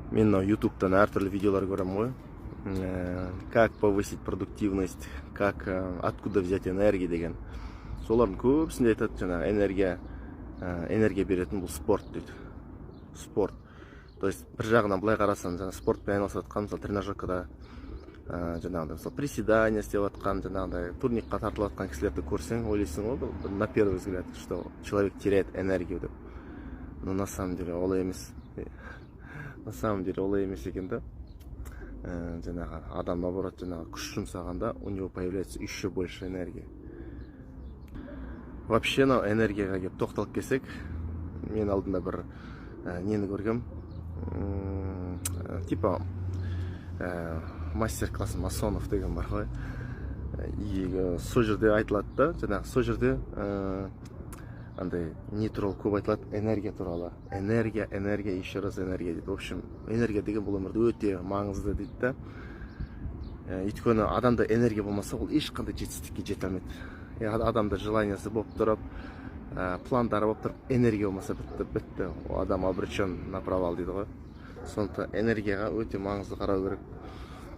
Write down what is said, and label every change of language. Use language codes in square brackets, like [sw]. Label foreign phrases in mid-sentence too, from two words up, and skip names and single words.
[kk] Мен ютубтан әртүрлі видеолар көремін ғой. [ru] Как повысить продуктивность, как откуда взять энергию деген. [kk] Солардың көбісінде айтады, жаңағы энергия беретін бұл спорт дейді. Спорт. [ru] То есть [kk] бір жағынан былай қарасаң, жаңағы спортпен айналысып жатқан, мысалы тренажеркада жаңағыдай мысалы приседания істеп жатқан, жаңағыдай турникқа тартылып жатқан кісілерді көрсең, ойлайсың ғой, [ru] на первый взгляд, что человек теряет энергию деп. Но на самом деле [kk] олай емес. [ru] На самом деле [kk] олай емес екен да. Жаңағы адам наоборот жаңағы күш жұмсағанда [ru] у него появляется еще больше энергии. [kk] Вообще энергияға келіп тоқталып келсек, мен алдында бір нені көргем, [ru] типа мастер-класс масонов [kk] деген бар ғой. И сол жерде айтылады да, жаңағы сол жерде андай не туралы көп айтылады, энергия туралы. Энергия, [ru] еще раз [kk] энергия дейді. [ru] В общем, [kk] энергия деген бұл өмірде өте маңызды дейді да. Өйткені адамда энергия болмаса, ол ешқандай жетістікке жете алмайды. Адамда желаниясы болып тұрып, пландары болып тұрып, энергия болмаса бітті. Адам [ru] обречен на провал [kk] дейді ғой. Сондықтан энергияға өте маңызды қарау керек.